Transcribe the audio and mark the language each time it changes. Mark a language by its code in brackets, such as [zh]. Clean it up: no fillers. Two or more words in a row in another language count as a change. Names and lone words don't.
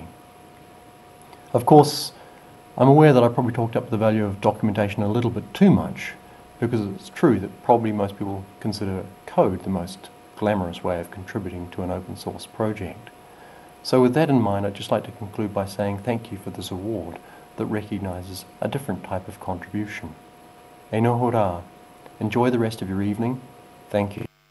[en] Of course, I'm aware that I probably talked up the value of documentation a little bit too much, because it's true that probably most people consider code the most glamorous way of contributing to an open source project. So with that in mind, I'd just like to conclude by saying thank you for this award that recognises a different type of contribution. [mi] E noho rā. [en] Enjoy the rest of your evening. Thank you.